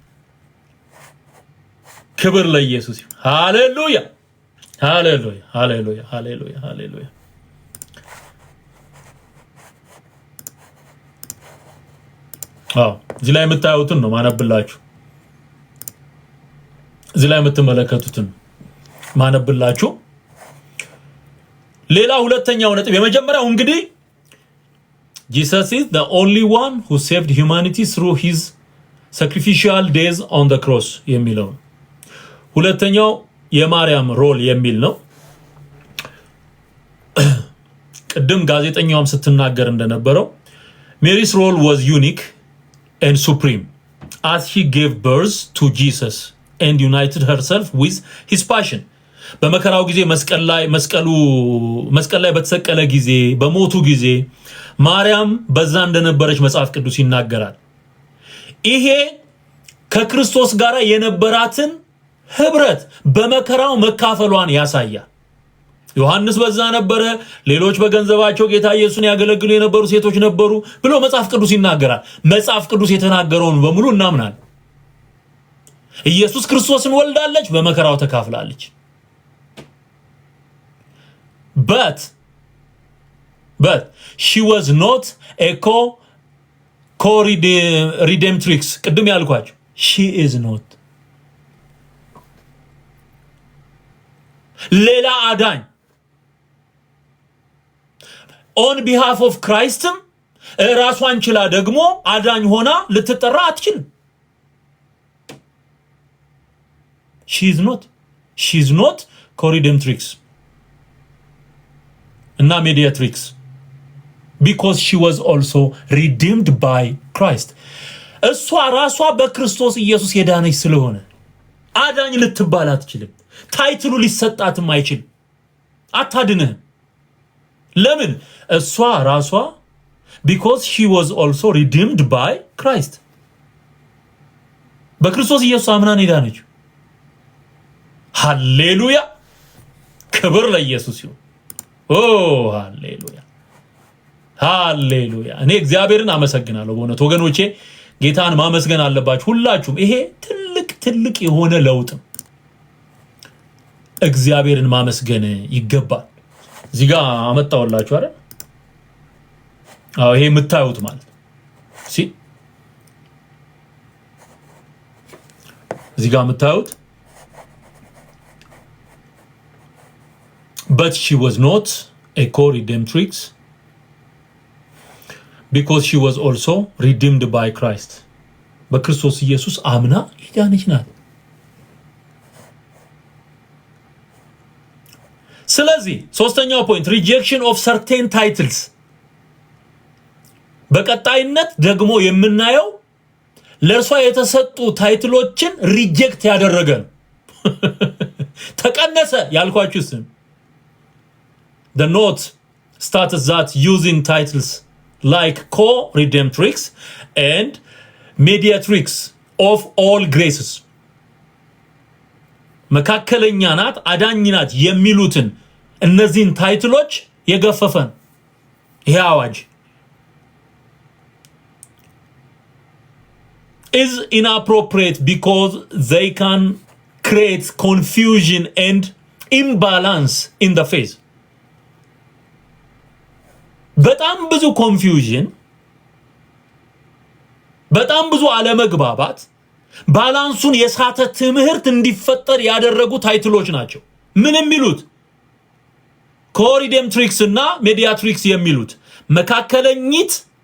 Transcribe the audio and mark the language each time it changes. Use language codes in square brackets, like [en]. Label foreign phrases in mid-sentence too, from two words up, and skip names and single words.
[am] ክብር ለኢየሱስ ይሁን። ሃሌሉያ ሃሌሉያ ሃሌሉያ ሃሌሉያ ሃሌሉያ። እዚህ ላይ የምታዩትን ነው ማነብላችሁ። እዚህ ላይ የምትመለከቱትን ማነብላችሁ። ሌላ ሁለተኛው ነጥብ የመጀመሪያው እንግዲህ [en] Jesus is the only one who saved humanity through his sacrificial death on the cross [am] የሚለው። ሁለተኛው የማርያም ሮል የሚል ነው። ቅድም ጋዜጠኛውም ስትናገር እንደነበረው [en] Mary's role was unique and supreme as she gave birth to Jesus and united herself with his passion. [am] በመከራው ጊዜ መስቀል ላይ በተሰቀለ ጊዜ በሞቱ ጊዜ ማርያም በዛ እንደነበረች መጽሐፍ ቅዱስ ይናገራል። ይሄ ከክርስቶስ ጋር የነበራትን ህብረት በመከራው መካፈሏን ያሳያል። ዮሐንስ በዛ ነበረ፣ ሌሎች በገንዘባቸው ጌታ ኢየሱስን ያገለግሉ የነበሩ ሴቶች ነበሩ ብሎ መጽሐፍ ቅዱስ ይናገራል። መጽሐፍ ቅዱስ የተናገረውን በሙሉ እናምናለን። ኢየሱስ ክርስቶስን ወልዳለች፣ በመከራው ተካፍላለች። [en] but she was not a co-redemptrix [am] ቅድም ያልኳችሁ [en] she is not [am] ሌላ አዳኝ [en] on behalf of Christ [am] ራሷን ችላ ደግሞ አዳኝ ሆና ልትጠራ አትችልም። [en] she's not co-redemptrix [am] እና [en] mediatrix because she was also redeemed by Christ [am] እሷ ራሷ በክርስቶስ ኢየሱስ የዳነች ስለሆነ አዳኝ ልትባል አትችልም። ታይትሉ ሊሰጣትም አይችልም። አታድንህ። ለምን? እሷ ራሷ [en] because she was also redeemed by Christ [am] በክርስቶስ ኢየሱስ አምና ነው የዳነችው። ሃሌሉያ ክብር ለኢየሱስ ይሁን። ኦ ሃሌሉያ ሃሌሉያ። እኔ እግዚአብሔርን አመሰግናለሁ በእውነት ወገኖቼ፣ ጌታን ማመስገን አለባችሁ ሁላችሁም። ይሄ ትልቅ የሆነ ለውጥ ነው። እግዚአብሔርን ማመስገን ይገባል። እዚህ ጋር አመጣውላችሁ አይደል? አዎ ይሄ የምታዩት ማለት እዚህ ጋር የምታዩት [en] but she was not a co-redemptrix because she was also redeemed by Christ [am] በክርስቶስ ኢየሱስ አምና የዳነች ናት። ስለዚህ ሶስተኛው ፖይንት [en] rejection of certain titles [am] በቀጣይነት ደግሞ የምናየው ለእርሷ የተሰጡ ታይትሎችን ሪጀክት ያደረገ ነው። ተቀነሰ ያልኳችሁ ስም [en] the note states that using titles like co-redemptrix and mediatrix of all graces [am] መካከለኛ ናት አዳኝ ናት የሚሉትን እነዚህን ታይትሎች የገፈፈን ይሄ አዋጅ [en] is inappropriate because they can create confusion and imbalance in the faith [am] በጣም ብዙ ኮንፊውዥን በጣም ብዙ አለመግባባት ባላንሱን የሳተ ትምህርት እንዲፈጠር ያደረጉ ታይትሎች ናቸው። ምን የሚሉት ኮሪደምትሪክስ እና ሜዲያትሪክስ የሚሉት መካከለኝት